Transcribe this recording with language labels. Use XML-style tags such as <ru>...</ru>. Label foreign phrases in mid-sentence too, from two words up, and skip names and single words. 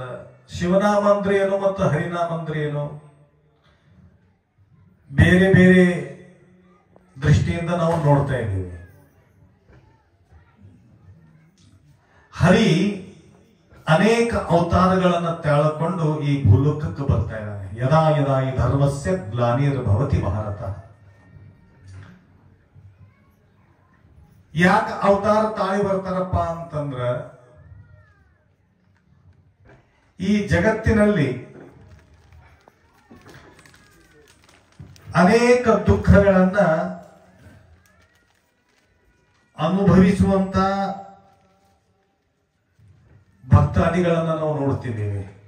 <kn>ಶಿವನಾಮ ಅಂದ್ರೆ ಏನು ಮತ್ತು ಹರಿನಾಮ ಅಂದ್ರೆ ಏನು? ಬೇರೆ ಬೇರೆ ದೃಷ್ಟಿಯಿಂದ ನಾವು ನೋಡ್ತಾ ಇದ್ದೀವಿ. ಹರಿ ಅನೇಕ ಅವತಾರಗಳನ್ನು ತಾಳಿಕೊಂಡು ಈ ಭೂಲೋಕಕ್ಕೆ ಬರ್ತಾ ಇದ್ದಾನೆ.</kn> <sa>ಯದಾ ಯದಾ ಈ ಧರ್ಮಸ್ಯ ಗ್ಲಾನಿರ್ಭವತಿ ಭಾರತ.</sa> <kn>ಯಾಕೆ ಅವತಾರ ತಾಳಿ ಬರ್ತಾರಪ್ಪ ಅಂತಂದ್ರ, ಈ ಜಗತ್ತಿನಲ್ಲಿ ಅನೇಕ ದುಃಖಗಳನ್ನ ಅನುಭವಿಸುವಂತ ಭಕ್ತಾದಿಗಳನ್ನ ನಾವು ನೋಡ್ತಿದ್ದೇವೆ.</kn>